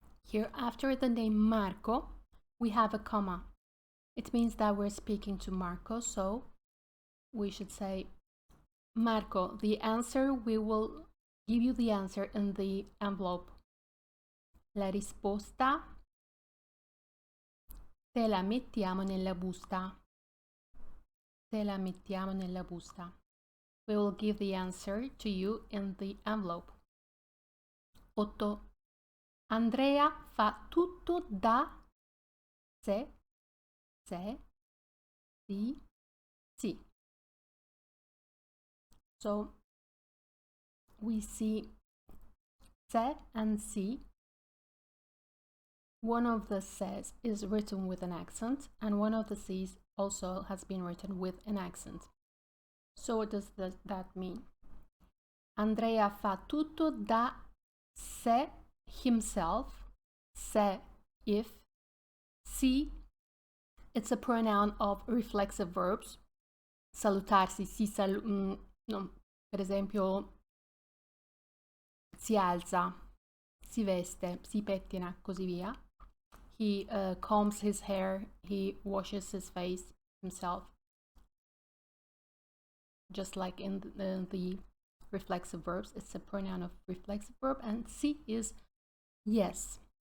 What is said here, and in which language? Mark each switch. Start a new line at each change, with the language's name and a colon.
English: Here after the name Marco, we have a comma. It means that we're speaking to Marco, so we should say, Marco, the answer, we will give you the answer in the envelope.
Italian: La risposta Te la mettiamo nella busta. Te la mettiamo nella busta.
English: We will give the answer to you in the envelope.
Italian: 8. Andrea fa tutto da sé, sì.
English: So we see se and si. One of the ses is written with an accent, and one of the sis also has been written with an accent. So what does that mean?
Italian: Andrea fa tutto da sé,
English: himself. Se, if. Si, it's a pronoun of reflexive verbs.
Italian: Salutarsi, no, per esempio, si alza, si veste, si pettina, così via.
English: He combs his hair, he washes his face himself. Just like in the reflexive verbs, it's a pronoun of reflexive verb, and si is yes.